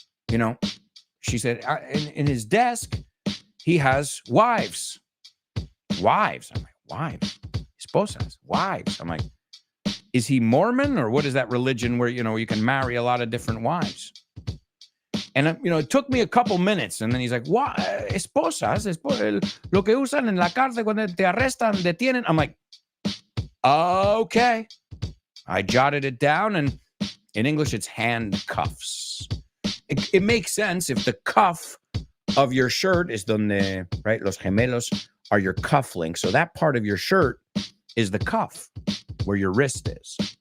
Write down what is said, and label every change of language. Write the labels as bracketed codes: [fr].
[en] You know, she said, in his desk, he has wives. Wives. I'm like, wives? Esposas. Wives. I'm like, is he Mormon or what is that religion where, you know, you can marry a lot of different wives? And, you know, it took me a couple minutes. And then he's like, what? [es] Esposas, lo que usan en la cárcel cuando te arrestan, detienen. [en] I'm like, okay. I jotted it down. And in English, it's handcuffs. It makes sense if the cuff of your shirt is donde, right? [es] Los gemelos [en] are your cufflinks. So that part of your shirt is the cuff where your wrist is.